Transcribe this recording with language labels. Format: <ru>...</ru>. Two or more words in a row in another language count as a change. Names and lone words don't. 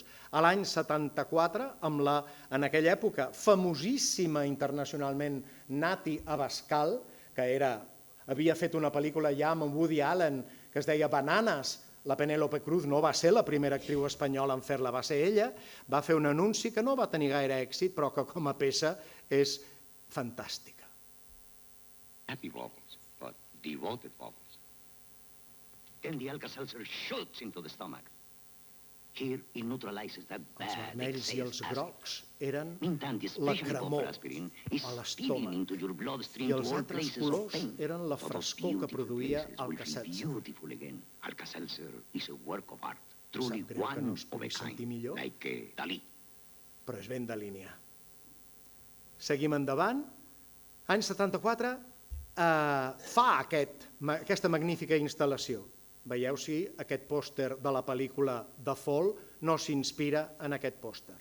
<ca>A l'any 74, amb la, en aquella època, famosíssima internacionalment Nati Abascal, que havia fet una pel·lícula ja amb Woody Allen que es deia Bananas. La Penélope Cruz no va ser la primera actriu espanyola en fer-la, va ser ella, va fer un anunci que no va tenir gaire èxit, però que com a peça és fantàstica.</ca> <en>Happy baubles, but devoted baubles. Then the Alka-Seltzer shoots into the stomach. Here, it neutralizes that</en> <ca>Els</ca> <en>bad</en> <ca>vermells i els</ca> <en>excess acid.</en> <ca>grocs eren</ca> <en>Meantime, the</en> <ca>la</ca> <en>special</en> <ca>cremor</ca> <en>copper aspirin is</en> <ca>a</ca> <en>spilling</en> <ca>l'estómac</ca> <en>into your bloodstream</en> <ca>i</ca> <en>to</en> <ca>els</ca> <en>all</en> <ca>altres</ca> <en>places of</en> <ca>colors</ca> <en>pain.</en> <ca>eren la</ca> <en>But those</en> <ca>frescor que</ca> <en>beautiful</en> <ca>produïa</ca> <en>places will feel</en> <ca>Alka-Seltzer.</ca> <en>beautiful again. Alka-Seltzer is a work of art, truly</en> <ca>Sap greu que no</ca> <en>one</en> <ca>es</ca> <en>of a</en> <ca>pugui sentir</ca> <en>kind,</en> <ca>millor,</ca> <en>like Dalí.</en> <ca>però és ben de línia. Seguim endavant. Any 74 fa aquesta magnífica instal·lació. Veieu si aquest pòster de la pel·lícula The Fall no s'inspira en aquest pòster.</ca>